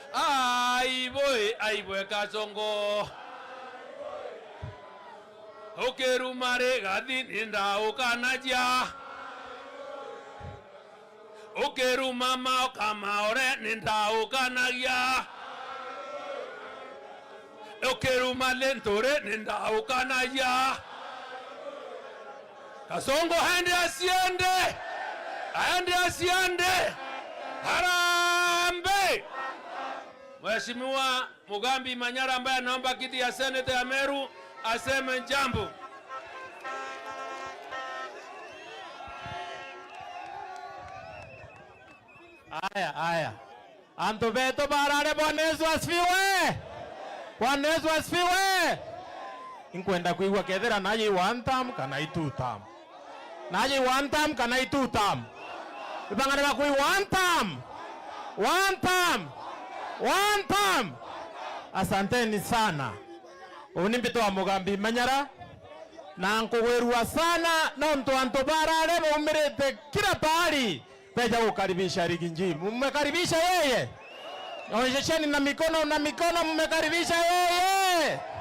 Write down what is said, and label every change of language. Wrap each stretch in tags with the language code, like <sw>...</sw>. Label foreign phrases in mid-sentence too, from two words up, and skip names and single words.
<mer>aibwe kasongo okerumare gathini ndaukanaja okeruma Maoka Maore nindaukanagia okeruma Lentore nindaukanaja Kasongo hende asiende Harambe.</mer> <sw>Mheshimiwa Mugambi Manyara ambaye anaomba kiti ya seneta ya Meru aseme jambo. Aya.</sw> <mer>Anto beto barare</mer> <sw>Bwana Yesu asifiwe. Bwana Yesu asifiwe.</sw> <mer>Inkwenda kuigwa kethera naje</mer> <en>one term</en> <mer>kana</mer> <en>two term.</en> <mer>Naje</mer> <en>one term</en> <mer>kana</mer> <en>two term.</en> <mer>Ibangane bakui</mer> <en>one term.</en> <sw>Asanteni sana.</sw> <mer>Unimbito wa Mugambi Manyara. Na nkugwerua sana na mtu anto barare mumirete</mer> <sw>kila pahali. Peja kukaribisha Riginji. Mmekaribisha yeye. Onyesheni na mikono mmekaribisha yeye.</sw>